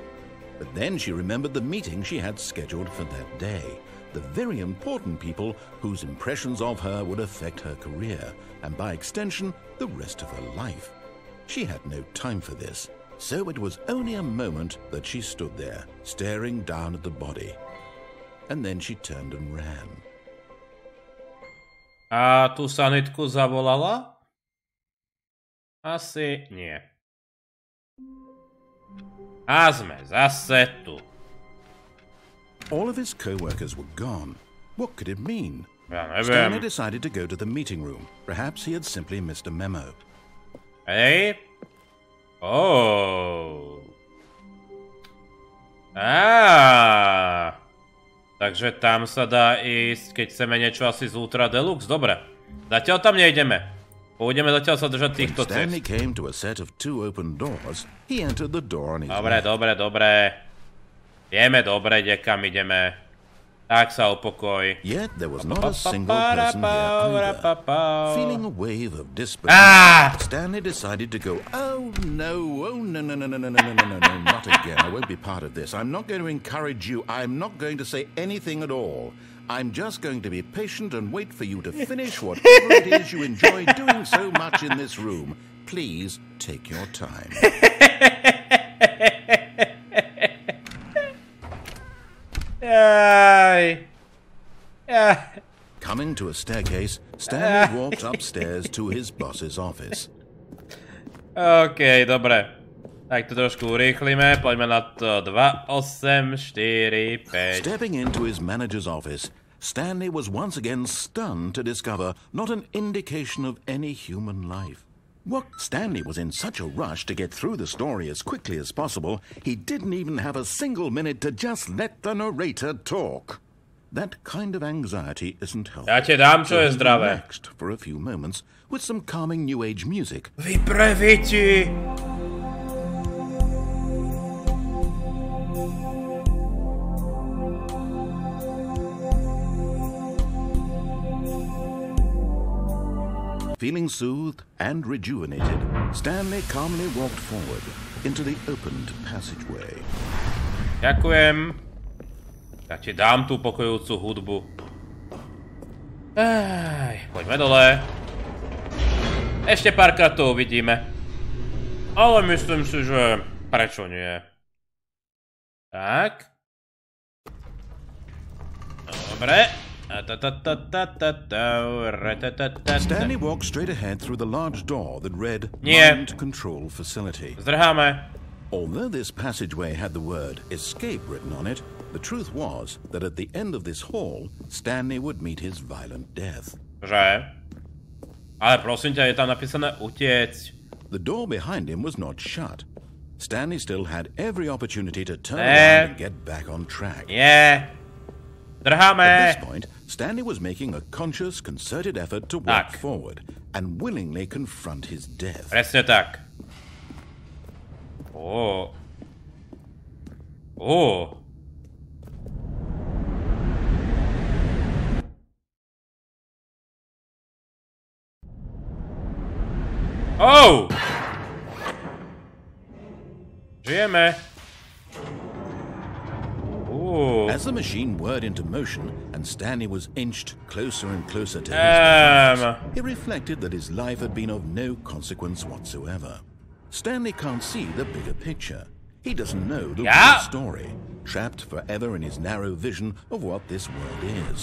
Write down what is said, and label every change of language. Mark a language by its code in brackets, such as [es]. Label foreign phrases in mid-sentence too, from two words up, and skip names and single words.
[en] But then she remembered the meeting she had scheduled for that day, the very important people whose impressions of her would affect her career, and by extension, the rest of her life. She had no time for this, so it was only a moment that she stood there, staring down at the body. And then she turned and ran. [sk] A tú sanitku zavolala? Asi nie. A sme zase tu. [en] All of his co-workers were gone. What could it mean? [sk] Ja neviem. [en] Stanley decided to go to the meeting room. Perhaps he had simply missed a memo. [sk] Hej. Oh. Takže tam sa dá ísť, keď chceme niečo asi z Ultra Deluxe. Dobre. Zatiaľ tam nejdeme. Pôjdeme zatiaľ sa držať týchto cest. [en] Stanley came to a set of 2 open doors. He entered the door on his [sk] Dobre. Vieme dobre, kam ideme. Tak sa upokoj. [en] Yet there was not a single person here either. Feeling a wave of despair, Stanley decided to go, oh no, not again. I won't be part of this. I'm not going to encourage you. I'm not going to say anything at all. I'm just going to be patient and wait for you to finish whatever it is you enjoy doing so much in this room. Please take your time. Coming to a staircase, Stanley walked upstairs to his boss's office. [sk] OK, dobre. Tak to trošku urýchlime, poďme na to 2, 8, 4, 5. [en] Stepping into his manager's office, Stanley was once again stunned to discover not an indication of any human life. What? Stanley was in such a rush to get through the story as quickly as possible, he didn't even have a single minute to just let the narrator talk. That kind of anxiety isn't helpful. [sk] Ja ti dám, čo je zdravé. [en] Relaxed for a few moments with some calming new age music. Vypreviti! Feeling soothed and rejuvenated, Stanley calmly walked forward into the opened passageway. [sk] Ďakujem. Ja ti dám tú pokojujúcu hudbu. Poďme dole. Ešte párkrát to uvidíme. Ale myslím si, že prečo nie. Tak. Dobre. [en] Stanley walked straight ahead through the large door that read Mind Control Facility. [sk] Zdrháme. [en] Although this passageway had the word escape written on it, the truth was that at the end of this hall, Stanley would meet his violent death. [sk] Že? Ale prosím ťa, je tam napísané utiecť. [en] The door behind him was not shut. Stanley still had every opportunity to turn around and get back on track. [sk] Drháme. [en] At this point, Stanley was making a conscious, concerted effort to walk forward and willingly confront his death. [sk] Presne tak. Oh. Oh. Oh! Žijeme. [en] As the machine whirred into motion and Stanley was inched closer and closer to his death, he reflected that his life had been of no consequence whatsoever. Stanley can't see the bigger picture. He doesn't know the real story, trapped forever in his narrow vision of what this world is.